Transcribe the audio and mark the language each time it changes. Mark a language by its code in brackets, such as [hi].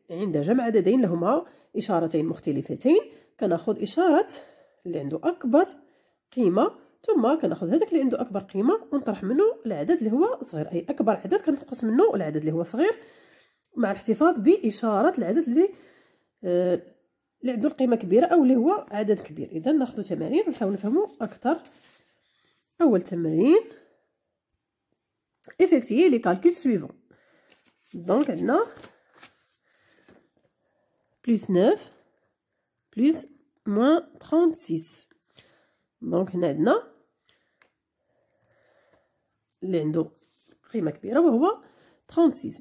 [ar] عند جمع عددين لهما إشارتين مختلفتين كناخذ إشارة اللي عنده أكبر قيمة، ثم كناخذ هذاك اللي عنده أكبر قيمة ونطرح منه العدد اللي هو صغير، أي أكبر عدد كنقص منه العدد اللي هو صغير، مع الاحتفاظ بإشارة العدد اللي عنده القيمة كبيرة أو اللي هو عدد كبير. إذا ناخذ تمارين ونحاول نفهمو أكثر. أول تمرين [fr] effectuer les calculs suivants. Donc [ar] عندنا [fr] plus 9 plus moins 36. [ar] دونك هنا عندنا اللي عنده قيمة كبيرة وهو 36.